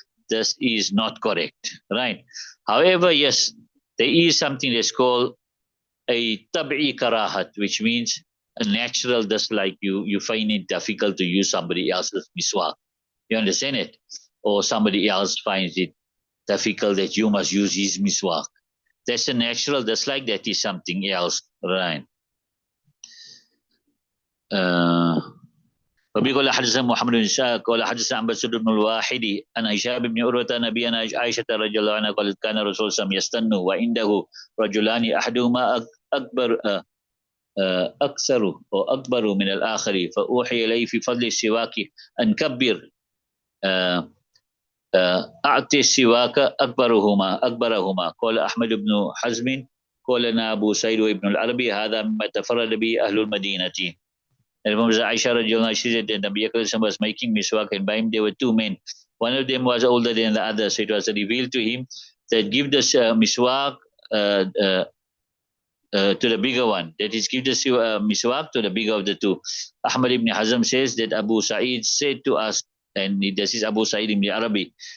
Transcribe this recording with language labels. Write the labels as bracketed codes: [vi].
[en] This is not correct, right? However, yes, there is something that's called a tab'i karahat, which means a natural dislike. You find it difficult to use somebody else's miswak. You understand it? Or somebody else finds it difficult that you must use his miswak. That's a natural dislike. That is something else, right? [ar] وبي قال حدثنا محمد بن إسحاق قال حدثنا عن بسر بن الواحدي عن هشام بن عروة نبينا عائشة رضي الله عنها قالت كان الرسول صلى الله عليه وسلم يستن وعنده رجلان أحدهما أكبر أكثر أو أكبر من الآخر فأوحي إليه في فضل السواك أن كبر أعطي السواك أكبرهما قال أحمد بن حزم قال لنا أبو سعيد وابن العربي هذا مما تفرد به أهل المدينة. [en] And from Aisha radiallahu anha, she said that Nabi Akram was making miswak, and by him there were two men. One of them was older than the other, so it was revealed to him that give this miswak to the bigger one. That is, give the miswak to the bigger of the two. Ahmad ibn Hazm says that Abu Sa'id said to us, and this is Abu Sa'id ibn Arabi.